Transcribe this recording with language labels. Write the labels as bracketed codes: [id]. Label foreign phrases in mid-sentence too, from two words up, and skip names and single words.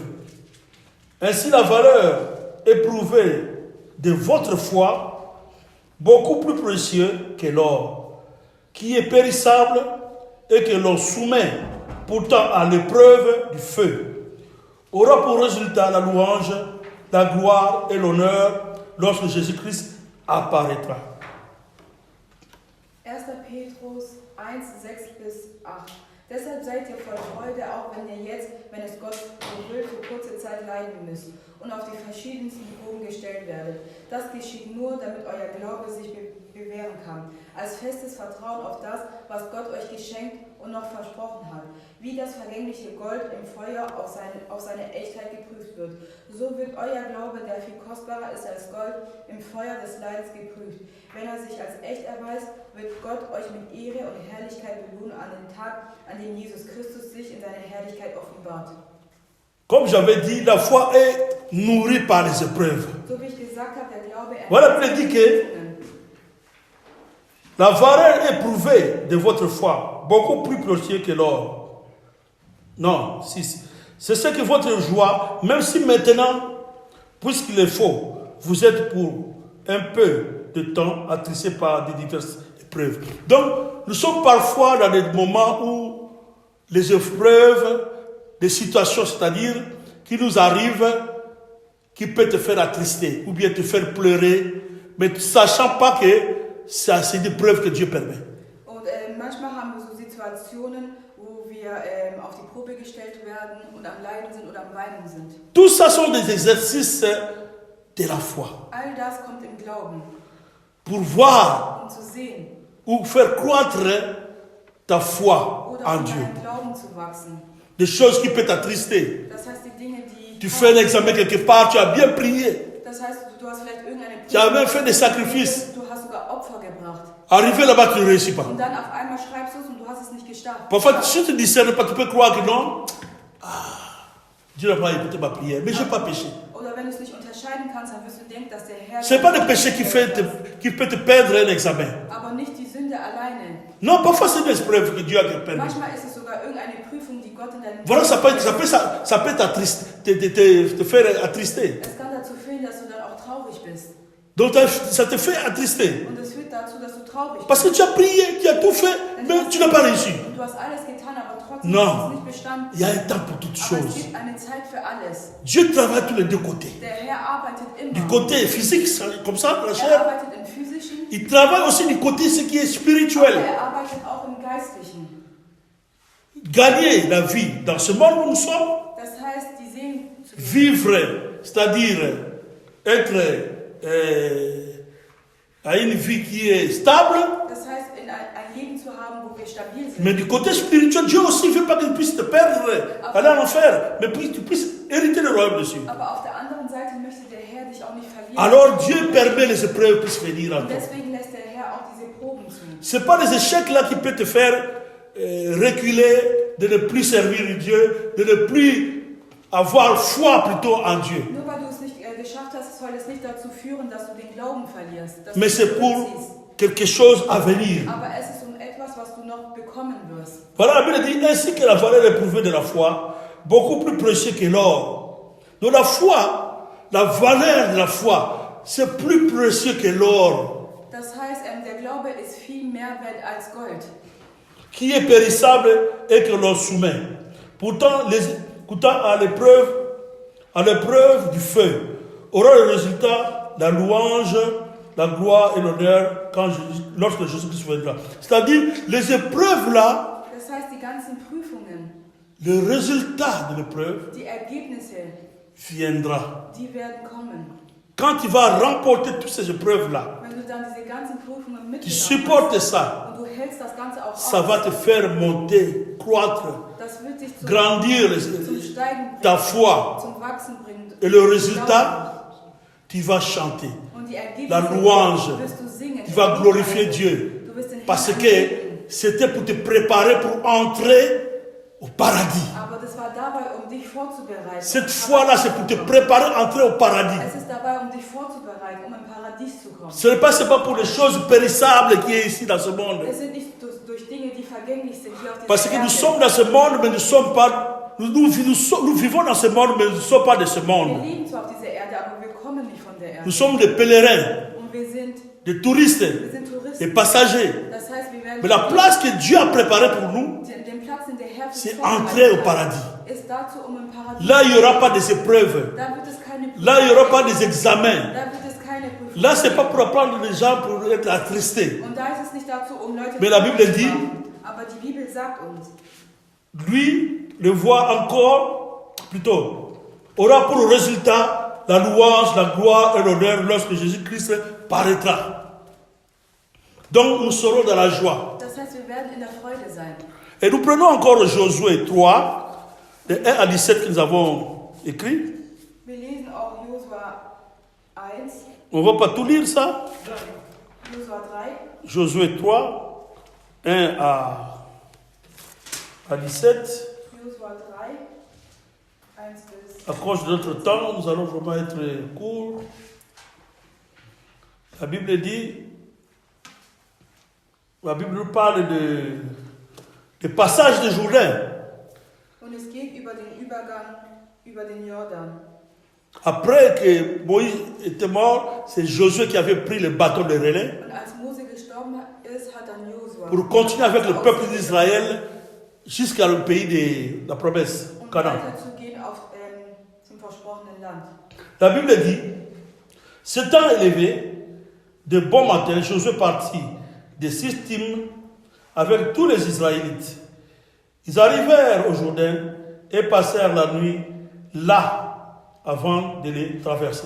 [fr] Ainsi, la valeur éprouvée de votre foi, beaucoup plus précieux que l'or, qui est périssable et que l'on soumet pourtant à l'épreuve du feu, aura pour résultat la louange, la gloire et l'honneur lorsque Jésus-Christ apparaîtra. 1. [de] Petrus 1, 6 bis 8. Deshalb seid ihr voll Freude, auch wenn ihr jetzt, wenn es Gott so will, für kurze Zeit leiden müsst und auf die verschiedensten Proben gestellt werdet. Das geschieht nur, damit euer Glaube sich bewähren kann, als festes Vertrauen auf das, was Gott euch geschenkt und noch versprochen hat. Wie das vergängliche Gold im Feuer auf seine Echtheit geprüft wird, so wird euer Glaube, der viel kostbarer ist als Gold, im Feuer des Leidens geprüft. Wenn er sich als echt erweist, wird Gott euch mit Ehre und Herrlichkeit belohnen an dem Tag, an dem Jesus Christus sich in seiner Herrlichkeit offenbart. [fr] Comme j'avais dit, la foi est nourrie par les épreuves. [de] So wie ich gesagt habe, der Glaube [fr] Voilà, il dit que la valeur éprouvée de votre foi, beaucoup plus précieuse que l'or. Non, c'est ce que votre joie, même si maintenant, puisqu'il est faux, vous êtes pour un peu de temps attristés par des diverses épreuves. Donc, nous sommes parfois dans des moments où les épreuves, des situations, c'est-à-dire, qui nous arrivent, qui peuvent te faire attrister ou bien te faire pleurer, mais ne sachant pas que c'est des preuves que Dieu permet. [de] Und manchmal haben wir so Situationen, wo wir auf die Probe gestellt werden und am Leiden sind oder am Weinen sind. [fr] Tout ça sont des exercices de la foi. [de] All das kommt im Glauben, [fr] Pour voir [de] um zu sehen [fr] ou faire croître ta foi [de] oder [fr] en [de] um [fr] Dieu. [de] deinen Glauben zu wachsen. [fr] Des choses qui peuvent t'attrister. [de] Das heißt, die Dinge, die... [fr] Tu fais un examen quelque part, tu as bien prié. [de] Das heißt, du hast vielleicht irgendeine [fr] Tu as même fait des sacrifices. [de] du hast sogar Opfer gebracht. [fr] Arrivé là-bas, tu ne réussis pas. [de] Und dann auf einmal schreibst du es und du hast es nicht geschafft. [fr] Parfois, si tu ne discernes pas, tu peux croire que non. Dieu n'a pas écouté ma prière, mais je n'ai pas péché. [de] Oder wenn du es nicht unterscheiden kannst, dann wirst du denken, dass der Herr... [fr] Ce n'est pas le péché qui peut te perdre un examen. [de] Aber nicht die Sünde alleine. [fr] Non, parfois c'est une épreuve que Dieu a permis. [de] Manchmal ist es sogar irgendeine Prüfung, die Gott in deinem [fr] Voilà, ça peut te faire attrister. [de] Es kann dazu führen, dass du dann auch traurig bist. [fr] Donc ça te fait attrister. [de] Und das führt dazu, dass du traurig [fr] Parce que tu as prié, tu as tout fait, mais tu n'as pas réussi. [de] Und du hast alles getan, aber trotzdem [fr] Non. [de] hast du es nicht bestanden. [fr] Il y a un temps pour toutes [de] Aber es [fr] choses. [de] gibt eine Zeit für alles. [fr] Dieu travaille tous les deux côtés. [de] Der Herr arbeitet immer. [fr] Du côté physique, comme ça, la [de] Er [fr] chair. [de] arbeitet im Physischen, [fr] Il travaille aussi du côté ce qui est [de] aber [fr] spirituel. [de] er arbeitet auch im Geistlichen. [fr] Gagner la vie dans ce monde où nous sommes, [de] Das heißt, die Seelen zu geben. [fr] vivre, c'est-à-dire être à une vie qui est stable. [de] Das heißt, ein Leben zu haben, wo wir stabil sind. [fr] Mais du côté spirituel, Dieu aussi ne veut pas que tu puisses te perdre, aller en enfer, mais que tu puisses hériter le royaume dessus. [de] Aber auf der anderen Seite möchte der Herr dich auch nicht verlieren. [fr] Alors Dieu permet les épreuves puissent venir en [de] Und [fr] toi. [de] deswegen lässt der Herr auch diese Proben zu. [fr] Ce n'est pas les échecs là qui peuvent te faire reculer, de ne plus servir Dieu, de ne plus avoir foi plutôt en Dieu. [de] Nur weil du es nicht geschafft hast, soll es nicht dazu führen, dass du den Glauben verlierst. Dass [fr] Mais [de] du [fr] c'est pour [de] zurückziehst. [fr] quelque chose à venir. [de] Aber es ist etwas, was du noch bekommen wirst. [fr] Voilà, la Bible dit ainsi que la valeur éprouvée de la foi, beaucoup plus précieux que l'or. Donc la foi, la valeur de la foi, c'est plus précieux que l'or, [de] Das heißt, der Glaube ist viel mehr wert als Gold, [fr] qui est périssable et que l'on soumet. Pourtant, à l'épreuve du feu, aura le résultat la louange, la gloire et l'honneur lorsque Jésus-Christ viendra. C'est-à-dire, les épreuves là, [de] Das heißt, die ganzen Prüfungen, [fr] le résultat de l'épreuve [de] die Ergebnisse, [fr] viendra. [de] die werden kommen. [fr] Quand tu vas remporter toutes ces épreuves-là, [de] Wenn du dann diese ganzen Prüfungen [fr] tu [de] mitgenommen [fr] supportes [de] hast [fr] ça, [de] und du hältst das Ganze auch [fr] ça va [de] aus, [fr] te faire monter, croître, [de] das wird dich zum [fr] grandir [de] Steigen [fr] ta [de] bringen, [fr] foi. [de] zum Wachsen bringen. [fr] Et le résultat, tu vas chanter, [de] Und die Ergebnisse [fr] la louange, [de] wirst du singen. [fr] tu vas glorifier Dieu. [de] Du wirst den [fr] Parce [de] Herrn [fr] que [de] anbeten. [fr] c'était pour te préparer pour entrer au paradis. [de] Aber das war dabei, um dich vorzubereiten. [fr] Cette foi-là, c'est pour te préparer à entrer au paradis. [de] Es ist dabei, um dich vorzubereiten, um im Paradies zu kommen. [fr] Ce n'est pas seulement pour les choses périssables qui est ici dans ce monde. [de] Es sind nicht durch Dinge, die vergänglich sind hier auf [fr] Parce [de] dieser [fr] que nous [de] Erde. [fr] sommes dans ce monde, mais nous sommes pas. Nous vivons dans ce monde, mais nous ne sommes pas de ce [de] Wir [fr] monde. [de] leben zwar auf dieser Erde, aber wir kommen nicht von der Erde. [fr] Nous sommes des pèlerins, [de] Und wir sind [fr] des touristes, [de] Touristen. [fr] des passagers. [de] Das heißt, wir werden [fr] Mais la place que Dieu a préparée pour nous, [de] den Platz, den der Herr für [fr] c'est [de] uns [fr] entrer au [de] vorbereitet [fr] paradis. [de] hat, ist dazu, um im Paradies [fr] Là, il n'y aura pas des épreuves. [de] Da wird es keine Prüfung [fr] Là, il n'y aura pas [de] geben. [fr] des examens. [de] Da wird es keine Prüfung [fr] Là, ce n'est pas [de] geben. [fr] pour apprendre les gens pour être attristés. [de] Und da ist es nicht dazu, um Leute [fr] Mais la Bible [de] zu [fr] dit- [de] machen. Aber die Bibel sagt uns, [fr] Lui, le voit encore, plutôt, aura pour résultat la louange, la gloire et l'honneur lorsque Jésus-Christ paraîtra. Donc, nous serons dans la joie. [de] das heißt, wir werden in der Freude sein. [fr] Et nous prenons encore Josué 3, de 1 à 17 que nous avons écrit. [de] Wir lesen auch Josua 1, [fr] On ne va pas tout lire ça. [de] Josua 3, [fr] Josué 3, 1 à 17. [de] Josua 3, 1 bis [fr] À cause de notre temps, nous allons vraiment être courts. La Bible dit, la Bible nous parle de passage de Jourdain. [de] Und es geht über den Übergang über den Jordan. [fr] Après que Moïse était mort, c'est Josué qui avait pris le bâton de relais [de] Und als Mose gestorben ist, hat dann Josua [fr] pour continuer avec le peuple d'Israël jusqu'au pays de la promesse, [de] um Canaan. weiterzugehen zum versprochenen Land. [fr] La Bible dit, s'étant élevé, de bon matin, Josué partit de Sittim avec tous les Israélites. Ils arrivèrent au Jourdain et passèrent la nuit là avant de les traverser.